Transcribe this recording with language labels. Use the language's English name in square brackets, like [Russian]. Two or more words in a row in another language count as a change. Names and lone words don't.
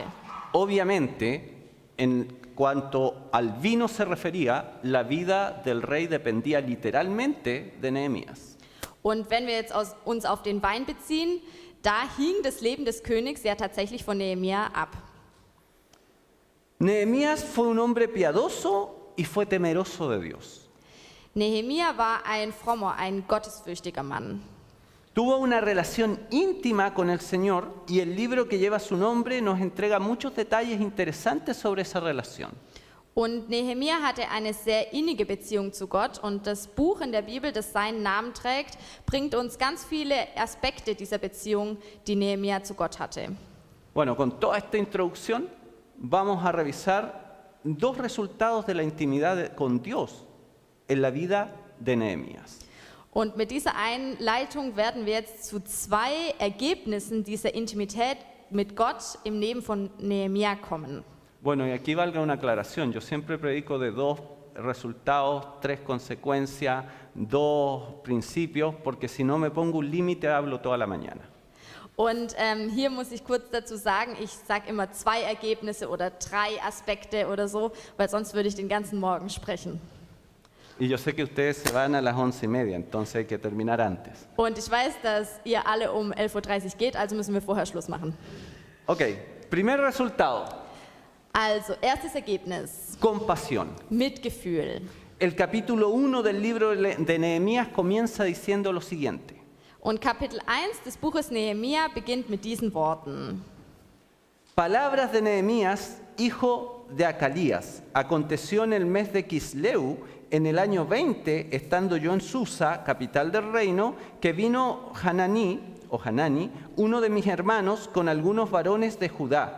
[Spanish] Obviamente, en cuanto al vino se refería, la vida del rey dependía literalmente de Nehemías. [German] Und wenn wir jetzt uns auf den Wein beziehen, da hing das Leben des Königs ja tatsächlich von Nehemia ab. [Spanish] Nehemías fue un hombre piadoso y fue temeroso de Dios. [German] Nehemia war ein frommer, ein gottesfürchtiger Mann. [Spanish] Tuvo una relación íntima con el Señor y el libro que lleva su nombre nos entrega muchos detalles interesantes sobre esa relación. [German] Und Nehemia hatte eine sehr innige Beziehung zu Gott und das Buch in der Bibel, das seinen Namen trägt, bringt uns ganz viele Aspekte dieser Beziehung, die Nehemia zu Gott hatte. [Spanish] Bueno, con toda esta introducción vamos a revisar dos resultados de la intimidad con Dios en la vida de Nehemías. [German] Und mit dieser Einleitung werden wir jetzt zu zwei Ergebnissen dieser Intimität mit Gott im Leben von Nehemia kommen. [Spanish] Bueno, y aquí valga una aclaración. Yo siempre predico de dos resultados, tres consecuencias, dos principios, porque si no me pongo un límite hablo toda la mañana. [German] Und hier muss ich kurz dazu sagen, ich sage immer zwei Ergebnisse oder drei Aspekte oder so, weil sonst würde ich den ganzen Morgen sprechen. [Spanish] Y yo sé que ustedes se van a las 11:30, entonces hay que terminar antes. [German] Und ich weiß, dass ihr alle um 11:30 Uhr geht, also müssen wir vorher Schluss machen. [Spanish] Ok, primer resultado, [German] Also, erstes Ergebnis, [Spanish] compasión. [German] Mitgefühl. [Spanish] El capítulo 1 del libro de Nehemías comienza diciendo lo siguiente. [German] Und Kapitel 1 des Buches Nehemia beginnt mit diesen Worten. [Spanish] Palabras de Nehemías, hijo de Acalías. Aconteció en el mes de Quisleu, en el año 20, estando yo en Susa, capital del reino, que vino Hanani, uno de mis hermanos, con algunos varones de Judá.